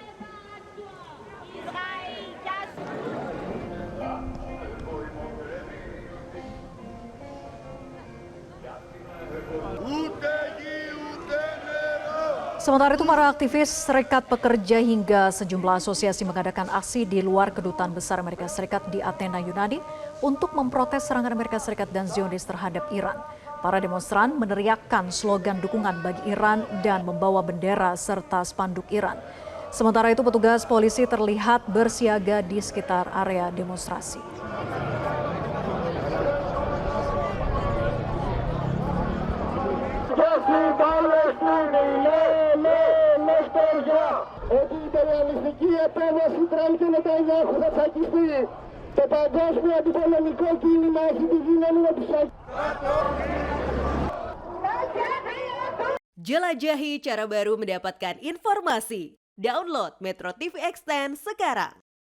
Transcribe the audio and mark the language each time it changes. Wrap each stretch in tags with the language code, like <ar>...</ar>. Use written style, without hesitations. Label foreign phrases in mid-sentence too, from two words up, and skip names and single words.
<id>Sementara itu, para aktivis serikat pekerja hingga sejumlah asosiasi mengadakan aksi di luar Kedutaan Besar Amerika Serikat di Athena, Yunani untuk memprotes serangan Amerika Serikat dan Zionis terhadap Iran. Para demonstran meneriakkan slogan dukungan bagi Iran dan membawa bendera serta spanduk Iran. Sementara itu, petugas polisi terlihat bersiaga di sekitar area demonstrasi.</id> <el>Ότι η υπεριαλιστική επέμβαση Τραμπ και Νετανιάχου θα τσακιστεί. Το παγκόσμιο αντιπολεμικό κίνημα έχει τη δύναμη να τους</el> <id>Jelajahi cara baru mendapatkan informasi. Download Metro TV Extend sekarang.</id>